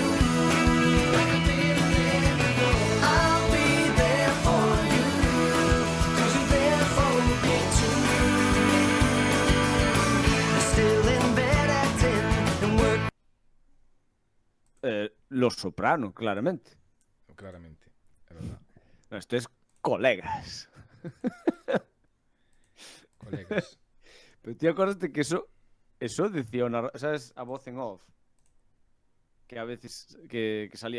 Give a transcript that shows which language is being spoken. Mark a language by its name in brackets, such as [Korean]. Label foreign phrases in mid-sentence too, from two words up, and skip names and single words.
[English] Like I've been there before. I'll be there for you, 'cause you're there for me too. You're still in bed at 10 and work. [Spanish] Los Soprano, claramente. [Galician] Claramente, é verdad. [Spanish] No, esto es colegas. Colegas. Pero [Galician] ti acordaste [Spanish] que eso decía una... [Galician] ¿Sabes? A voz en off. Que a veces que salía...